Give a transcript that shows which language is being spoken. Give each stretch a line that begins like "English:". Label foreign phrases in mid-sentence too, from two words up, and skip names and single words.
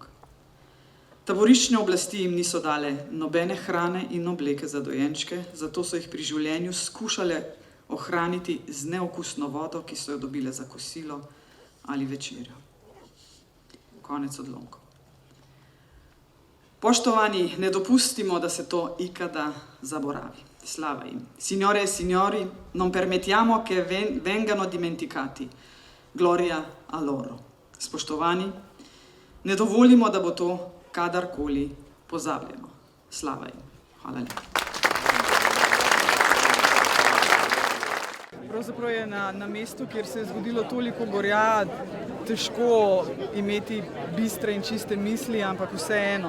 Slovenian: Taboriščne oblasti jim niso dale nobene hrane in obleke za dojenčke, zato so jih pri življenju skušale ohraniti z neokusno vodo, ki so jo dobile za kosilo ali večerjo. Konec odlomkov.
Bosnian: Poštovani, ne dopustimo, da se to ikada zaboravi.
Slovenian: Slava jim.
Italian: Signore e signori, non permettiamo che vengano dimenticati. Gloria a loro.
Slovenian: Spoštovani, ne dovolimo, da bo to kadarkoli pozabljeno. Slava jim. Hvala lepa. Pravzaprav je na mestu, kjer se je zgodilo toliko gorja, težko imeti bistre in čiste misli, ampak vseeno.